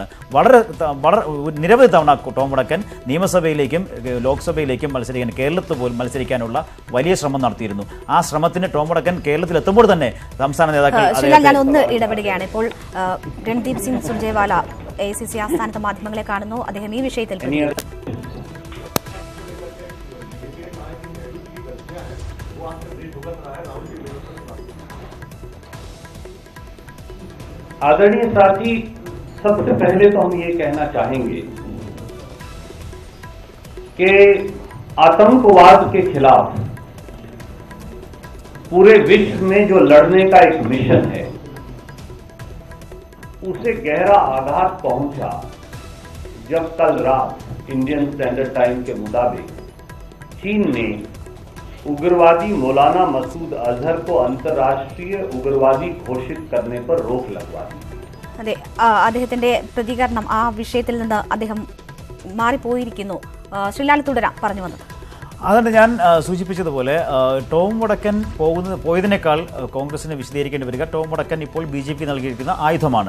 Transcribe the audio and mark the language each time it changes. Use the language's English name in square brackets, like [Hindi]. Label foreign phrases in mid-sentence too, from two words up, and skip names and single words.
[Malayalam] വളരെ നിരവധി തവണ ടോം വടക്കൻ നിയമസഭയിലേക്കും ലോക്സഭയിലേക്കും മത്സരിക്കാൻ, കേരളത്തിൽ പോലും മത്സരിക്കാനുള്ള വലിയ ശ്രമം നടത്തിയിരുന്നു. ആ ശ്രമത്തിന് ടോം വടക്കൻ കേരളത്തിൽ എത്തുമ്പോൾ തന്നെ സംസ്ഥാന നേതാക്കൾ ഞാൻ ഒന്ന് ഇടപെടുകയാണ്. ഇപ്പോൾ രൺദീപ് സിംഗ് സുർജേവാല AICC ആസ്ഥാനത്ത് മാധ്യമങ്ങളെ കാണുന്നു. അദ്ദേഹം ഈ വിഷയത്തിൽ [Hindi] आदरणीय साथी, सबसे पहले तो हम ये कहना चाहेंगे कि आतंकवाद के खिलाफ पूरे विश्व में जो लड़ने का एक मिशन है, उसे गहरा आघात पहुंचा जब कल रात [English] Indian Standard Time [Hindi] के मुताबिक चीन ने उग्रवादी मौलाना मसूद अजहर को अंतर्राष्ट्रीय उग्रवादी घोषित करने पर रोक लगवा दी। [Malayalam] അതെ, അദ്ദേഹത്തിന്റെ പ്രതികരണം ആ വിഷയത്തിൽ നിന്ന് അദ്ദേഹം മാറിപ്പോയിരിക്കുന്നു. ശ്രീലാൽ തുടരാം പറഞ്ഞു വന്നത്. അതുകൊണ്ട് ഞാൻ സൂചിപ്പിച്ചതുപോലെ ടോം വടക്കൻ പോയതിനേക്കാൾ കോൺഗ്രസിന് വിശദീകരിക്കേണ്ടി വരിക ടോം വടക്കൻ ഇപ്പോൾ BJP നൽകിയിരിക്കുന്ന ആയുധമാണ്.